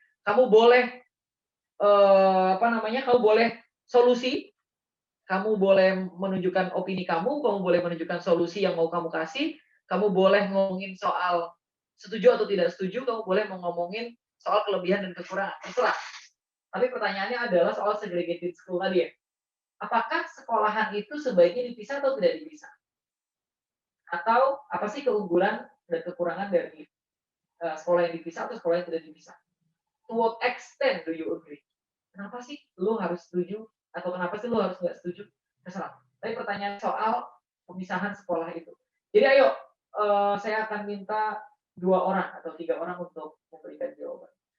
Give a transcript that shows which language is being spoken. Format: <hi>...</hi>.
<id>Kamu boleh kamu boleh solusi, kamu boleh menunjukkan opini kamu boleh menunjukkan solusi yang mau kamu kasih, kamu boleh ngomongin soal setuju atau tidak setuju, kamu boleh ngomongin soal kelebihan dan kekurangan, terserah. Tapi pertanyaannya adalah soal</id> <en>segregated school</en> <id>tadi ya. Apakah sekolahan itu sebaiknya dipisah atau tidak dipisah? Atau apa sih keunggulan dan kekurangan dari sekolah yang dipisah atau sekolah yang tidak dipisah?</id> <en>To what extent do you agree?</en> <id>Kenapa sih lu harus setuju atau kenapa sih lu harus nggak setuju? Terserah. Tapi pertanyaan soal pemisahan sekolah itu. Jadi ayo, saya akan minta 2 orang atau 3 orang untuk memberikan jawaban.</id>